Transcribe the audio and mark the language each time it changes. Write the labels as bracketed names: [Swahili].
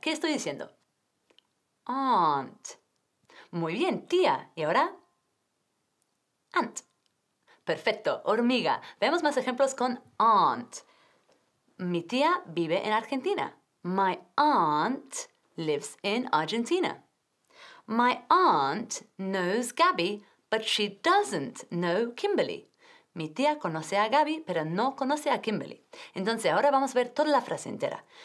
[Spanish] ¿Qué estoy diciendo? Aunt. Muy bien, tía. ¿Y ahora? Aunt. Perfecto, hormiga. Veamos más ejemplos con aunt. Mi tía vive en Argentina. [English] My aunt lives in Argentina. My aunt knows Gabby, but she doesn't know Kimberly. [Spanish] Mi tía conoce a Gabby, pero no conoce a Kimberly. Entonces, ahora vamos a ver toda la frase entera.